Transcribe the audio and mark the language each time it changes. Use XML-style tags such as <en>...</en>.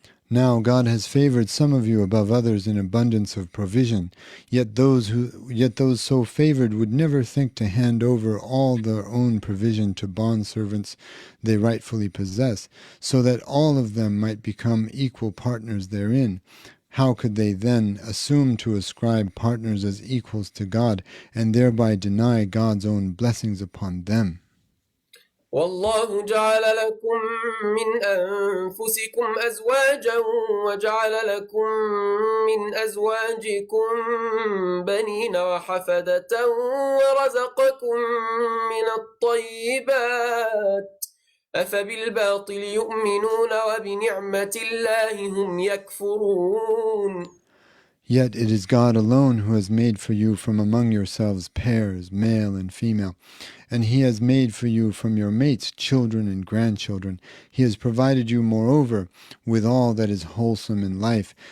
<en>Now God has favored some of you above others in abundance of provision, yet those so favored would never think to hand over all their own provision to bondservants they rightfully possess, so that all of them might become equal partners therein. How could they then assume to ascribe partners as equals to God, and thereby deny God's own blessings upon them?</en> <ar>والله جعل لكم من أنفسكم أزواجا وجعل لكم من أزواجكم بنين وحفدة ورزقكم من الطيبات أفبالباطل يؤمنون وبنعمة الله هم يكفرون.</ar> <en>Yet it is God alone who has made for you from among yourselves pairs, male and female, and he has made for you from your mates children and grandchildren. He has provided you, moreover, with all that is wholesome in life.</en>